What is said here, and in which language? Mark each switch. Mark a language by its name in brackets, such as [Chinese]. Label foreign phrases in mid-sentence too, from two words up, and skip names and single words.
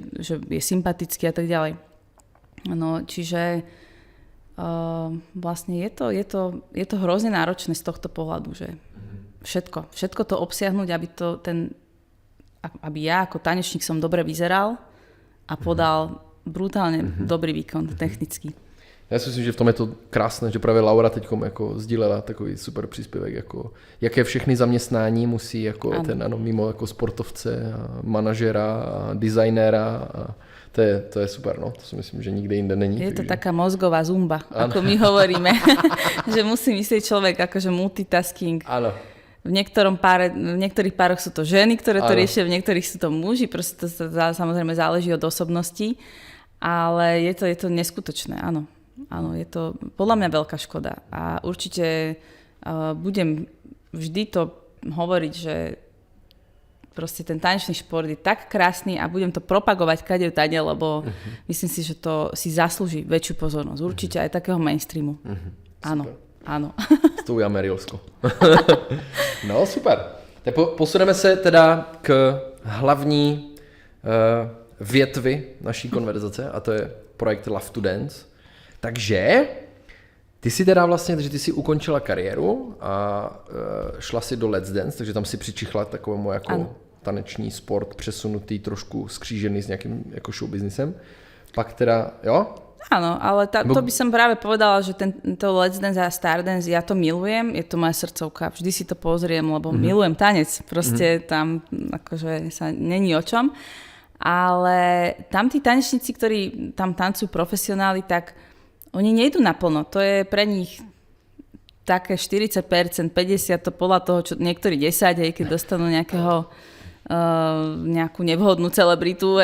[Slovak] Že je sympatický a tak ďalej. No, čiže vlastne je to hrozne náročné z tohto pohľadu, že všetko to obsiahnuť, aby ja ako tanečník som dobre vyzeral a podal brutálne dobrý výkon technický. [Czech] Já si myslím, že v tom je to krásné, že právě Laura teďkom jako sdílela takový super příspěvek, jako jaké všechny zaměstnání musí jako mimo jako sportovce, a manažera, a designéra a to je super, no. To si myslím, že nikde jinde není. [Slovak] Je to taká mozgová zumba, ako my hovoríme, že musí myslieť človek akože multitasking. Áno. V niektorých pároch sú to ženy, ktoré to riešia, v niektorých sú to muži, proste to samozrejme záleží od osobností, ale je to neskutočné, áno. Áno, je to podľa mňa veľká škoda a určite budem vždy to hovoriť, že proste ten tanečný šport je tak krásny a budem to propagovať kade tade, lebo myslím si, že to si zaslúži väčšiu pozornosť. Určite aj takého mainstreamu. Áno. Áno. S tou Jamerilskou. No, super. [Czech] Tak posuneme se teda k hlavní větvy naší konverzace a to je projekt Love to Dance. Takže ty si teda vlastně, takže ty si ukončila kariéru a šla si do Let's Dance, takže tam si přičichla takovému jako taneční sport přesunutý, trošku skřížený s nějakým jako showbiznisem. Pak teda, jo? [Slovak] Áno, ale to by som práve povedala, že to Let's Dance a Stardance, ja to milujem, je to moja srdcovka, vždy si to pozriem, lebo milujem tanec, proste tam akože sa není o čom, ale tam tí tanečníci, ktorí tam tancujú profesionáli, tak oni nejdú naplno, to je pre nich také 40%, 50%, to podľa toho, čo niektorí 10, aj keď dostanú nejakú nevhodnú celebritu.